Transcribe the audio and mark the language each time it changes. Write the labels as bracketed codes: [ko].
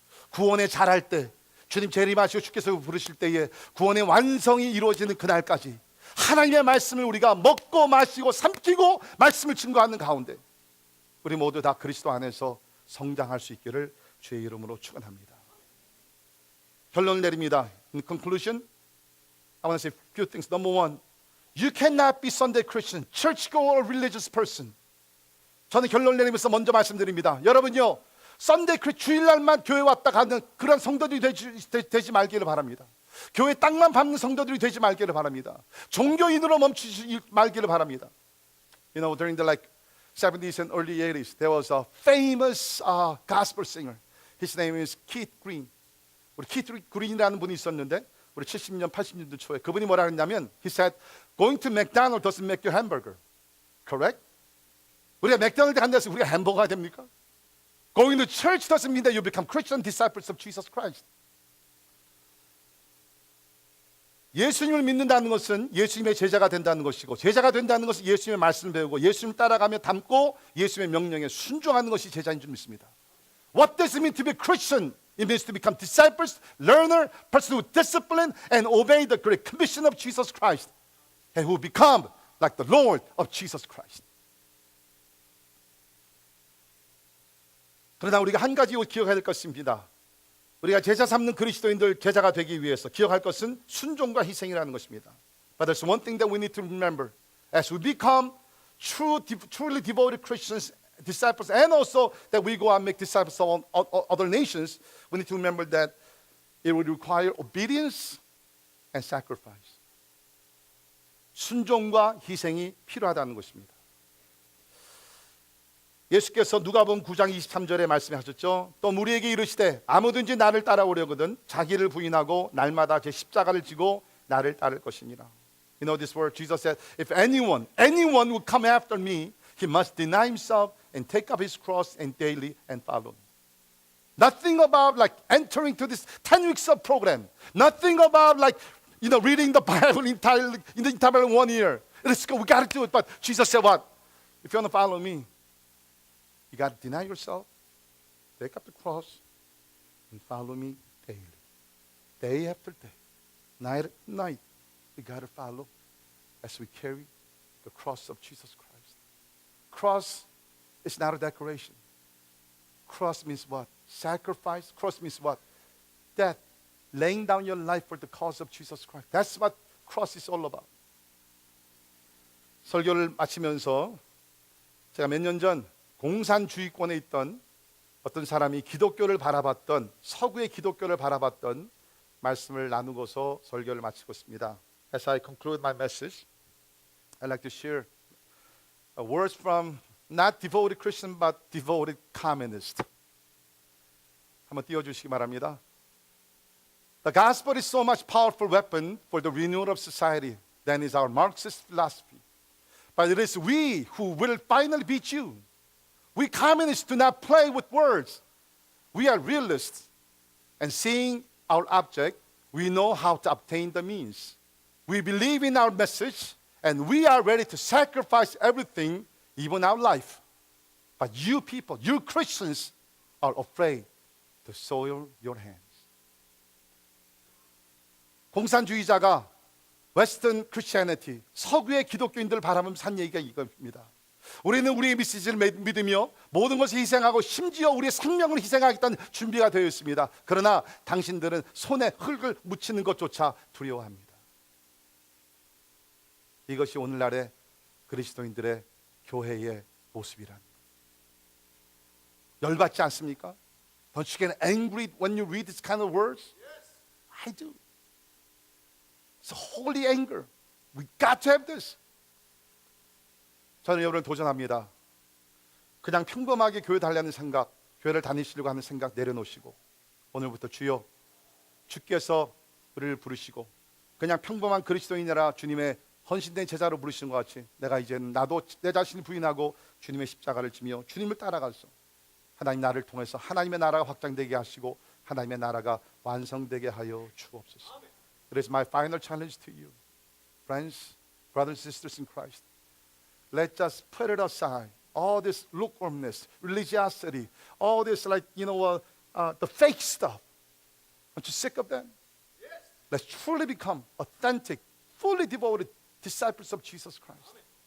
[ko] 구원에 자랄 때, 주님 재림하시고 주께서 부르실 때에 구원의 완성이 이루어지는 그날까지 하나님의 말씀을 우리가 먹고 마시고 삼키고 말씀을 증거하는 가운데 우리 모두 다 그리스도 안에서 성장할 수 있기를 주의 이름으로 축원합니다. 결론을 내립니다. [en] In conclusion, I want to say a few things. Number one, you cannot be Sunday Christian, churchgoer or religious person. [ko] 저는 결론을 내리면서 먼저 말씀드립니다. 여러분요, 썬데이 주일날만 교회 왔다 가는 그런 성도들이 되지 말기를 바랍니다. 교회 땅만 밟는 성도들이 되지 말기를 바랍니다. 종교인으로 멈추지 말기를 바랍니다. [en] You know, during the 70s and early 80s, there was a famous gospel singer. His name is Keith Green. [ko] 우리 키트 그린이라는 분이 있었는데 우리 70년, 80년대 초에 그분이 뭐라 했냐면 [en] He said, going to McDonald's doesn't make you hamburger. Correct? [ko] 우리가 맥도날드 간다고 해서 우리가 햄버거가 됩니까? [en] Going to church doesn't mean that you become Christian disciples of Jesus Christ. [ko] 예수님을 믿는다는 것은 예수님의 제자가 된다는 것이고 제자가 된다는 것은 예수님의 말씀을 배우고 예수님을 따라가며 담고 예수님의 명령에 순종하는 것이 제자인 줄 믿습니다. [en] What does it mean to be Christian? It means to become disciples, learner, person who discipline and obey the great commission of Jesus Christ and who become like the Lord of Jesus Christ. [ko] 그러나 우리가 한 가지 기억해야 될 것입니다. 우리가 제자 삼는 그리스도인들 제자가 되기 위해서 기억할 것은 순종과 희생이라는 것입니다. [en] But there's one thing that we need to remember. As we become truly devoted Christians, disciples, and also that we go and make disciples of other nations, we need to remember that it will require obedience and sacrifice. [ko] 순종과 희생이 필요하다는 것입니다. 예수께서 누가복음 9장 23절에 말씀하셨죠. 또 우리에게 이르시되 아무든지 나를 따라오려거든 자기를 부인하고 날마다 제 십자가를 지고 나를 따를 것이니라. [en] You know this word Jesus said, if anyone will come after me, he must deny himself and take up his cross and daily and follow me. Nothing about entering to this 10 weeks of program. Nothing about reading the Bible in the entire 1 year. Let's go, we got to do it. But Jesus said what? If you want to follow me, you got to deny yourself, take up the cross, and follow me daily. Day after day, night after night, we got to follow as we carry the cross of Jesus Christ. Cross is not a decoration. Cross means what? Sacrifice. Cross means what? death, laying down your life for the cause of Jesus Christ. That's what cross is all about. [ko] 설교를 마치면서 제가 몇 년 전 공산주의권에 있던 어떤 사람이 기독교를 바라봤던, 서구의 기독교를 바라봤던 말씀을 나누고서 설교를 마치고 있습니다. [en] As I conclude my message, I'd like to share words from not devoted Christian but devoted communist. [ko] 한번 띄워주시기 바랍니다. [en] The gospel is so much powerful weapon for the renewal of society than is our Marxist philosophy. But it is we who will finally beat you. We communists do not play with words. We are realists. And seeing our object, we know how to obtain the means. We believe in our message, and we are ready to sacrifice everything, even our life. But you people, you Christians, are afraid to soil your hands. [ko] 공산주의자가 웨스턴 크리스티애니티, 서구의 기독교인들을 바라보면서 한 얘기가 이겁니다. 우리는 우리의 메시지를 믿으며 모든 것을 희생하고 심지어 우리의 생명을 희생하겠다는 준비가 되어 있습니다. 그러나 당신들은 손에 흙을 묻히는 것조차 두려워합니다. 이것이 오늘날의 그리스도인들의 교회의 모습이랍니다. 열받지 않습니까? [en] Don't you get angry when you read this kind of words? Yes. I do. It's a holy anger. We got to have this. [ko] 저는 여러분을 도전합니다. 그냥 평범하게 교회 다니려는 생각, 교회를 다니시려고 하는 생각 내려놓으시고 오늘부터 주여, 주께서 우리를 부르시고 그냥 평범한 그리스도인이라 주님의 헌신된 제자로 부르시는 것 같이 내가 이제는 나도 내 자신을 부인하고 주님의 십자가를 지며 주님을 따라가서 하나님 나를 통해서 하나님의 나라가 확장되게 하시고 하나님의 나라가 완성되게 하여 주옵소서. [en] It is my final challenge to you. Friends, brothers and sisters in Christ. Let's just put it aside. All this lukewarmness, religiosity, all this the fake stuff. Aren't you sick of that? Yes. Let's truly become authentic, fully devoted disciples of Jesus Christ. Amen.